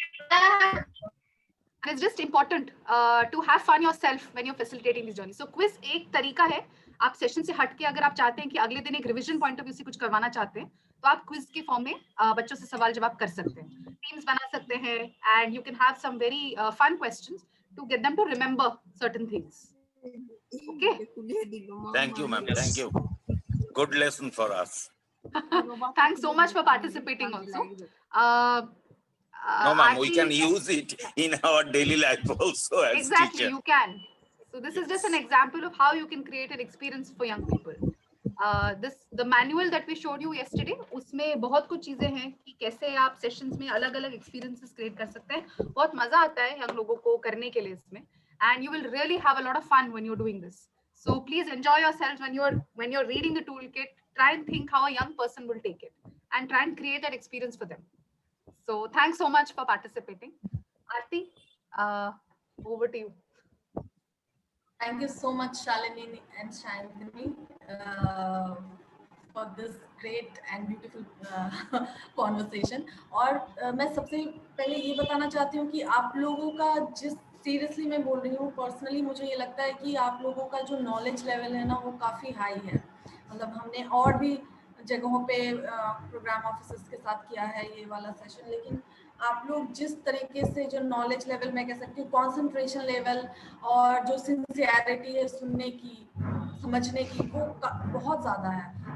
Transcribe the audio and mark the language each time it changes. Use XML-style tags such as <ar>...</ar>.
<en>And it's just important to have fun yourself when you're facilitating this journey.</en> <hi>So quiz एक तरीका है। आप session से हट के अगर आप चाहते हैं कि अगले दिन एक रिवीजन पॉइंट ऑफ व्यू से कुछ करवाना चाहते हैं, तो आप क्विज के फॉर्म में बच्चों से सवाल जवाब कर सकते हैं, टीम्स बना सकते हैं,</hi> <en>And you can have some very fun questions to get them to remember certain things. Okay, thank you ma'am, thank you, good lesson for us. thanks so much for participating also. No ma'am, we can use it in our daily life also as Exactly, teacher. you can. So this is just an example of how you can create an experience for young people. The manual that we showed you yesterday,</en> <hi>उसमें बहुत कुछ चीजें हैं कि कैसे आप sessions में अलग-अलग experiences create कर सकते हैं। बहुत मजा आता है young लोगों को करने के लिए इसमें,</hi> <en>and you will really have a lot of fun when you're doing this. So please enjoy yourselves when you're reading the toolkit. Try and think how a young person will take it. and try and create that experience for them. So thanks so much for participating. Aarti, over to you. Thank you so much, Shalini and Shantini, for this great and beautiful conversation.</en> <hi>और मैं सबसे पहले ये बताना चाहती हूँ कि आप लोगों का जिस सीरियसली मैं बोल रही हूँ, पर्सनली मुझे ये लगता है कि आप लोगों का जो नॉलेज लेवल है ना वो काफ़ी हाई है. मतलब हमने और भी जगहों पे प्रोग्राम ऑफिसर्स के साथ किया है ये वाला सेशन, लेकिन आप लोग जिस तरीके से जो नॉलेज लेवल मैं कह सकती हूँ, कंसंट्रेशन लेवल और जो सिंसियरिटी है सुनने की, समझने की, वो बहुत ज़्यादा है.</hi>